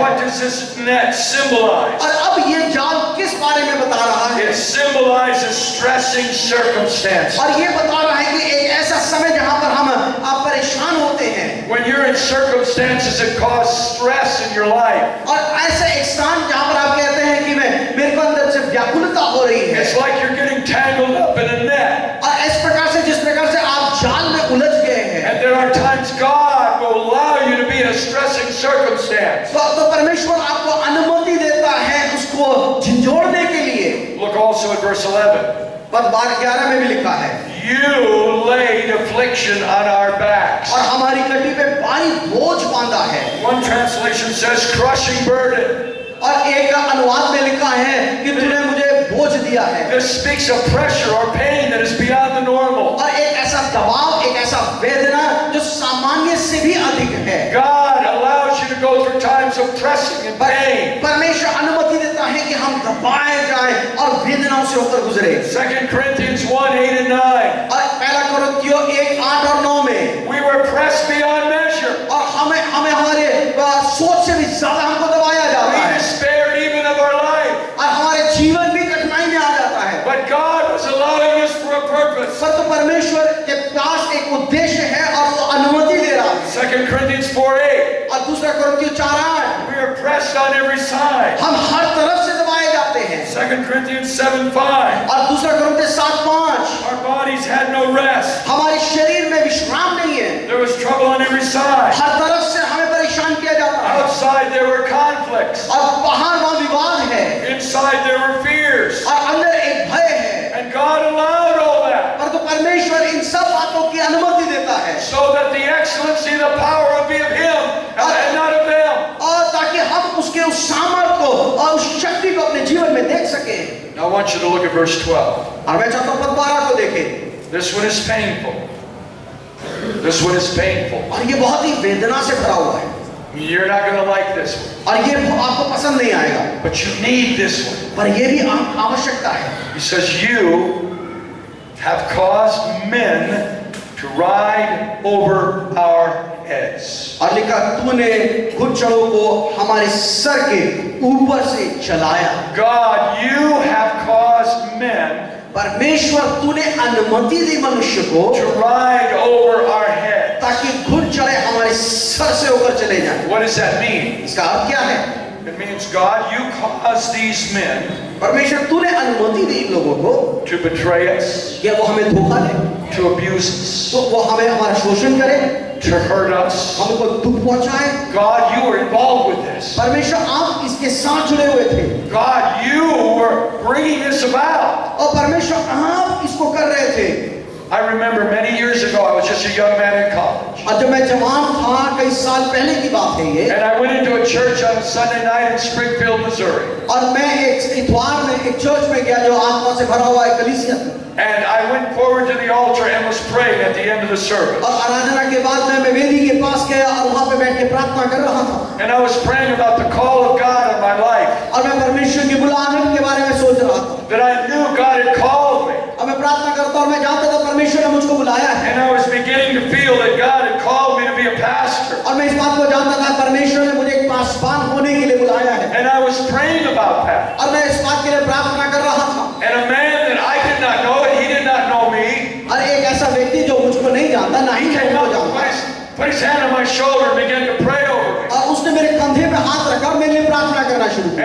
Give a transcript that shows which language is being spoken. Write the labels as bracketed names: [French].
[English] What does this net symbolize? [Hindi] और अब ये जाल किस बारे में बता रहा है? [English] It symbolizes stressing circumstances. [Hindi] और ये बता रहा है कि एक ऐसा समय जहां पर हम परेशान होते हैं, [English] When you're in circumstances that cause stress in your life, [Hindi] और ऐसे एक स्थान जहां पर आप कहते हैं कि मेरे को अंदर से व्याकुलता हो रही है, [English] it's like you're getting tangled up in a net. [Hindi] और इस प्रकार से जिस प्रकार से आप जाल में उलझ गए हैं, [English] And there are times God will allow you to be in a stressing circumstance. [Hindi] तो परमेश्वर आपको अनुमति देता है उसको झंझोड़ने के लिए। [English] Look also at verse 11. [Hindi] पद 11 में भी लिखा है, [English] You laid affliction on our backs. [Hindi] और हमारी कटी पे भारी बोझ बांधा है। [English] One translation says crushing burden. [Hindi] और एक अनुवाद में लिखा है कि तूने मुझे बोझ दिया है। [English] This speaks of pressure or pain that is beyond the normal. [Hindi] और एक ऐसा दबाव, एक ऐसा वेदना जो सामान्य से भी अधिक है। [English] God allows you to go through times of pressing and pain. [Hindi] परमेश्वर अनुमति देता है कि हम दबाए जाएं और वेदनाओं से होकर गुजरे। [English] 2 Corinthians 1:8 and 9. [Hindi] और पहला कोरिन्थियों 1:8 और 9 में [English] We were pressed beyond measure. [Hindi] और हमें हमारे सोच से भी ज्यादा हमको दबाया जाता [English] We [Hindi] है [English] despaired even of our life. [Hindi] और हमारे जीवन भी कठिनाई में आ जाता है। [English] But God was allowing us for a purpose. [Hindi] पर तो परमेश्वर के पास एक उद्देश्य है और वो अनुमति दे रहा है। [English] 2 Corinthians 4:8. [Hindi] और दूसरा कोरिन्थियों 4:8 [English] We are pressed on every side. [Hindi] हम हर तरफ से दबाए जाते हैं। [English] 2 Corinthians 7:5. [Hindi] और दूसरा कोरिन्थियों 7:5 [English] Our bodies had no rest. [Hindi] हमारे शरीर में विश्राम नहीं है। [English] There was trouble on every side. [Hindi] हर तरफ से हमें परेशान किया जाता है। [English] Outside there were conflicts. [Hindi] और बाहर वहाँ विवाद है [English] Inside there were fears. [Hindi] और अंदर एक भय है। [English] And God allowed all that [Hindi] पर तो परमेश्वर इन सब बातों की अनुमति देता है [English] so that the excellency, the power would be of Him and not of them. [Hindi] और ताकि हम उसके उस सामर्थ को और उस शक्ति को अपने जीवन में देख सकें। [English] Now I want you to look at verse 12. [Hindi] और मैं चाहता हूँ पद 12 को देखें। [English] This one is painful. This one is painful. [Hindi] और ये बहुत ही वेदना से भरा हुआ है [English] You're not going to like this one. [Hindi] और ये आपको पसंद नहीं आएगा [English] But you need this one. [Hindi] पर ये भी आवश्यकता है। [English] He says, you have caused men to ride over our heads. [Hindi] और लिखा तूने घुड़सवारों को हमारे सर के ऊपर से चलाया। [English] God, you have caused men [Hindi] परमेश्वर तूने अनुमति दी मनुष्य को [English] to ride over our heads. [Hindi] ताकि घुड़सवार हमारे सर से होकर चले जाएं। [English] What does that mean? [Hindi] इसका अर्थ क्या है? [English] It means, God, you caused these men [Hindi] परमेश्वर तूने अनुमति दी इन लोगों को [English] to betray us, [Hindi] कि वो हमें धोखा दे, [English] to abuse us, [Hindi] तो वो हमें हमारा शोषण करे, [English] to hurt us. [Hindi] हमको दुख पहुंचाए। [English] God, you were involved with this. [Hindi] परमेश्वर आप इसके साथ जुड़े हुए थे [English] God, you were bringing this about. [Hindi] और परमेश्वर आप इसको कर रहे थे। [English] I remember many years ago, I was just a young man in college. [Hindi] और जब मैं जवान था कई साल पहले की बात है ये [English] And I went into a church on a Sunday night in Springfield, Missouri. [Hindi] और मैं एक इतवार में एक चर्च में गया जो आत्मा से भरा हुआ एक कलीसिया था [English] And I went forward to the altar and was praying at the end of the service. [Hindi] और आराधना के बाद मैं वेदी के पास गया और वहां पे बैठ के प्रार्थना कर रहा था [English] And I was praying about the call of God in my life. [Hindi] और मैं परमेश्वर की बुलाहट के बारे में सोच रहा था [English] That I knew God had called me. [Hindi] और मैं प्रार्थना करता और मैं जानता था परमेश्वर ने मुझको बुलाया है [English] And I was beginning to feel that God had called me to be a pastor. [Hindi] और मैं इस बात को जानता था परमेश्वर ने मुझे एक पासवान होने के लिए बुलाया है [English] And I was praying about that. [Hindi] और मैं इस बात के लिए प्रार्थना कर रहा था [English] And a man that I did not know and he did not know me, [Hindi] और एक ऐसा व्यक्ति जो मुझको नहीं जानता ना ही [English] he [Hindi] मैं [English] came [Hindi] उनको [English] up, [Hindi] जानता [English] put his hand on my shoulder and began to pray over me. [Hindi] और उसने मेरे कंधे पे हाथ रखा और मेरे लिए प्रार्थना करना शुरू किया